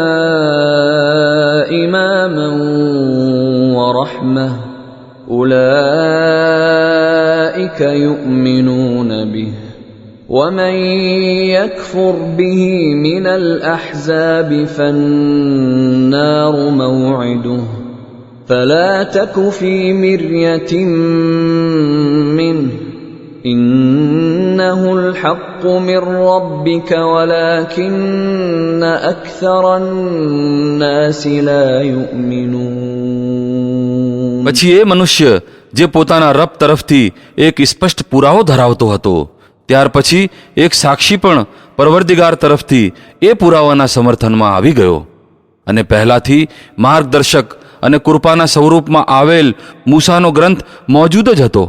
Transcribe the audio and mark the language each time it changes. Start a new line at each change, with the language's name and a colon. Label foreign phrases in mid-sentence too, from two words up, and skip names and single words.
Arabic: إماما ورحمة أولئك يؤمنون به ومن يكفر به من الأحزاب فالنار موعده فلا تك في مرية منه إنه الحق من ربك ولكن أكثر الناس لا يؤمنون.
Gujarati: પછી એ મનુષ્ય જે પોતાના રબ તરફથી એક સ્પષ્ટ પુરાવો ધરાવતો હતો ત્યાર પછી એક સાક્ષી પણ પરવરદિગાર તરફથી એ પુરાવાના સમર્થનમાં આવી ગયો અને પહેલાથી માર્ગદર્શક અને કૃપાના સ્વરૂપમાં આવેલ મૂસાનો ગ્રંથ મોજૂદ જ હતો.